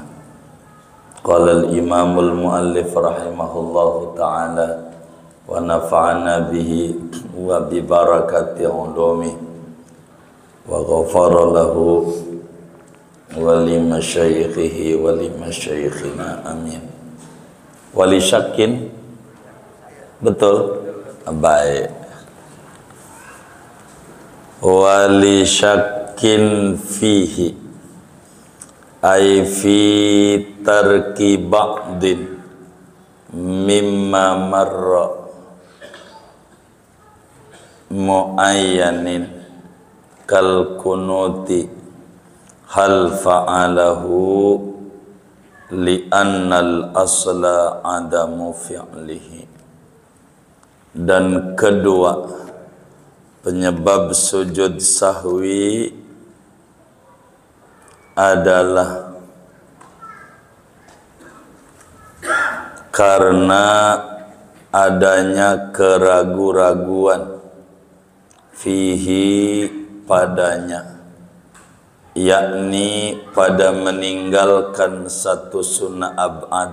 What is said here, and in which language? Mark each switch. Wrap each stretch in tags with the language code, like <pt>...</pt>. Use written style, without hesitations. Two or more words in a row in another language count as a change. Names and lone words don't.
<ar>قال الإمام المؤلف رحمه الله تعالى ونفعنا به وببركة علومه وغفر له ولمشايخه ولمشايخنا آمين. ولشك, betul?</ar> <id>Baik.</id> <ar>ولشك فيه أي في ترك بعض مما مر معين كالقنوت هل فعله لأن الأصل عدم فعله.</ar> <id>Dan kedua, penyebab sujud sahwi adalah karena adanya keraguan-raguan fihi padanya, yakni pada meninggalkan satu</id> <ar>سنة أبعاض.</ar>